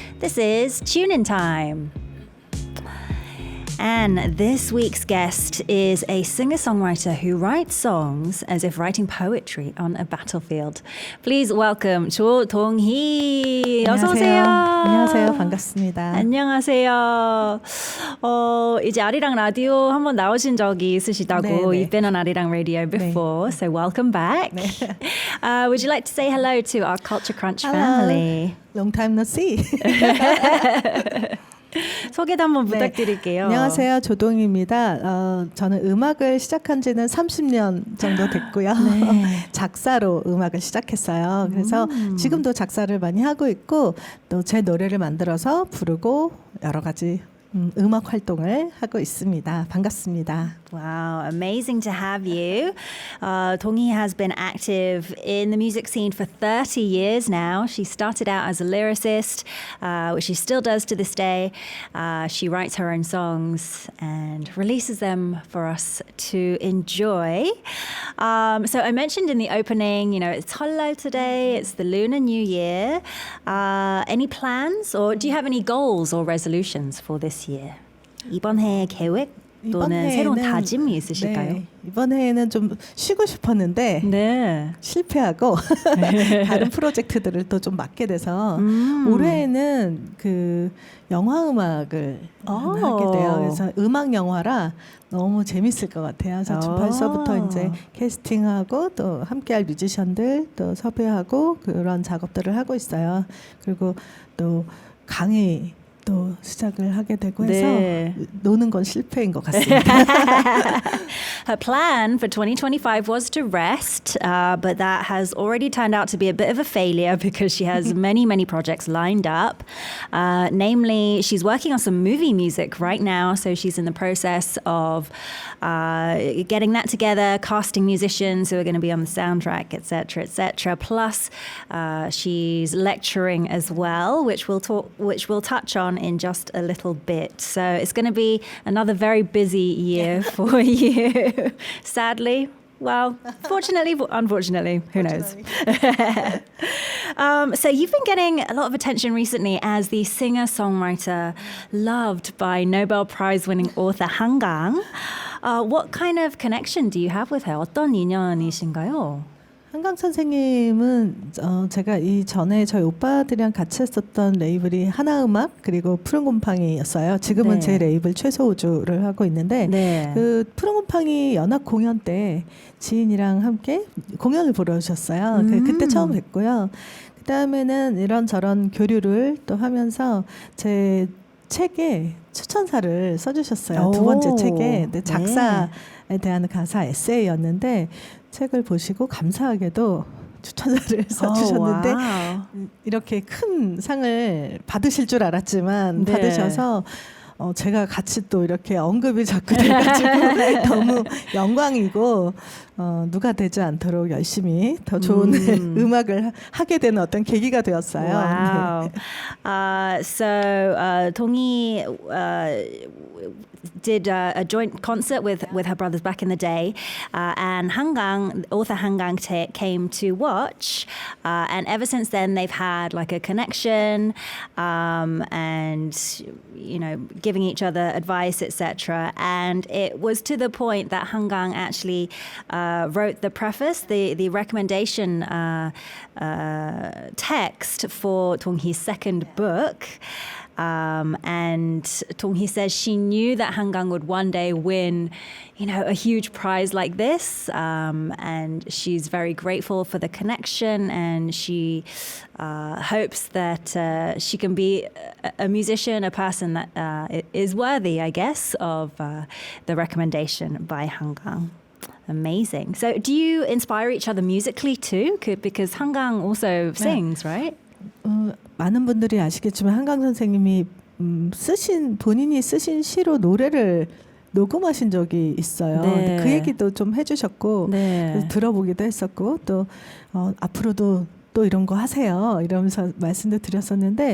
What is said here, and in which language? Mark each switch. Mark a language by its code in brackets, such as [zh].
[en] This is Tune In Time. And this week's guest is a singer-songwriter who writes songs as if writing poetry on a battlefield. Please welcome 조동희. [ko] 어서 오세요. 안녕하세요. 반갑습니다. 안녕하세요. 이제 아리랑 라디오 한번 나오신 적이 있으시다고. 네, 네. [en] You've been on 아리랑 radio before, so welcome back. [ko] 네. [en] Would you like to say hello to our Culture Crunch Hello. family? Long time no see. [ko] 소개도 한번 네. 부탁드릴게요. 안녕하세요. 조동희입니다. 저는 음악을 시작한 지는 30년 정도 됐고요. 네. 작사로 음악을 시작했어요. 그래서 지금도 작사를 많이 하고 있고 또 제 노래를 만들어서 부르고 여러 가지 음악 활동을 하고 있습니다. 반갑습니다. [en] Wow, amazing to have you. Donghi has been active in the music scene for 30 years now. She started out as a lyricist, which she still does to this day. She writes her own songs and releases them for us to enjoy. So I mentioned in the opening, it's Hollol today, it's the Lunar New Year. Any plans or do you have any goals or resolutions for this year? [ko] 이번 해 계획? 또는 새로운 다짐이 있으실까요? 네, 이번 해에는 좀 쉬고 싶었는데 네. 실패하고 다른 프로젝트들을 또 좀 맡게 돼서 올해에는 그 영화 음악을 하게 돼요. 그래서 음악 영화라 너무 재밌을 것 같아요. 그래서 벌써부터 이제 캐스팅하고 또 함께할 뮤지션들 또 섭외하고 그런 작업들을 하고 있어요. 그리고 또 강의 또 시작을 하게 되고 해서 네. 노는 건 실패인 것 같습니다. [en] Her plan for 2025 was to rest, but that has already turned out to be a bit of a failure because she has many, many projects lined up. Namely, she's working on some movie music right now, so she's in the process of getting that together, casting musicians who are going to be on the soundtrack, etc., etc. Plus, she's lecturing as well, which we'll touch on in just a little bit. So it's going to be another very busy year for you. Sadly. Well, fortunately, unfortunately, who knows? So you've been getting a lot of attention recently as the singer-songwriter loved by Nobel Prize-winning author Han Gang. What kind of connection do you have with her? [ko] 어떤 인연이신가요? 한강 선생님은 제가 이 전에 저희 오빠들이랑 같이 했었던 레이블이 하나음악 그리고 푸른곰팡이였어요. 지금은 네. 제 레이블 최소우주를 하고 있는데 네. 그 푸른곰팡이 연합 공연 때 지인이랑 함께 공연을 보러 오셨어요. 그때 처음 뵀고요. 그 다음에는 이런저런 교류를 또 하면서 제 책에 추천사를 써주셨어요. 두 번째 책에 근데 작사에 대한 가사 에세이였는데 책을 보시고 감사하게도 추천사를 써주셨는데 이렇게 큰 상을 받으실 줄 알았지만 네. 받으셔서 제가 같이 또 이렇게 언급이 자꾸 돼가지고 너무 영광이고 누가 되지 않도록 열심히 더 좋은 음악을 하게 되는 어떤 계기가 되었어요. [en] Wow. So Donghi did a joint concert with her brothers back in the day, and author Han Gang came to watch, and ever since then they've had like a connection, and giving each other advice, etc. And it was to the point that Han Gang actually wrote the preface, the recommendation text for Donghi's second book. And Donghi says she knew that Han Gang would one day win, a huge prize like this. And she's very grateful for the connection, and she hopes that she can be a musician, a person that is worthy, I guess, of the recommendation by Han Gang. Amazing. So do you inspire each other musically too? Because Han Gang also sings, right? [ko] 많은 분들이 아시겠지만 한강 선생님이 본인이 쓰신 시로 노래를 녹음하신 적이 있어요. 네. 그 얘기도 좀 해주셨고 네. 들어보기도 했었고 또 앞으로도 또 이런 거 하세요. 이러면서 말씀도 드렸었는데